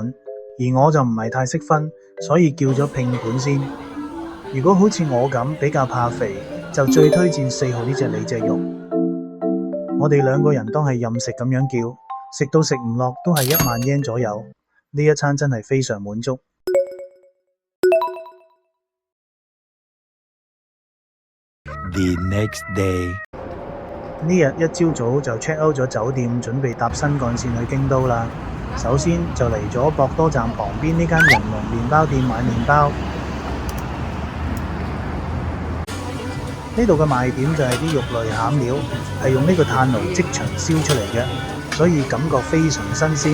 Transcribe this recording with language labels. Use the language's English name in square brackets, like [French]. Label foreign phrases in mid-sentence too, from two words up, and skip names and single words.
[Cantonese] 而我就唔係太識分，所以叫咗拼盤先。如果好似我咁比較怕肥，就最推薦4號呢隻里脊肉。我哋兩個人當係任食咁樣叫，食到食唔落都係1萬yen左右，呢一餐真係非常滿足。 [English] The next day， [Cantonese] 呢日一朝早就 [English] check out [Cantonese] 咗酒店，準備搭新幹線去京都啦。首先就嚟咗博多站旁邊呢間人龍麵包店買麵包。呢度嘅賣點就係啲肉類餡料係用呢個炭爐即場燒出嚟嘅，所以感覺非常新鮮。